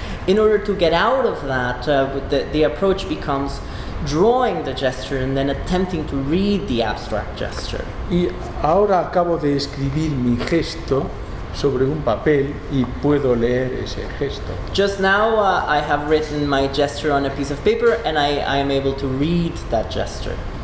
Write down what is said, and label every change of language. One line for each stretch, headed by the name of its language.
English: In order to get out of that, the approach becomes drawing the gesture and then attempting to read the abstract gesture.
Spanish: Y ahora acabo de escribir mi gesto sobre un papel y puedo leer ese gesto.
English: Just now, I have written my gesture on a piece of paper, and I am able to read that gesture.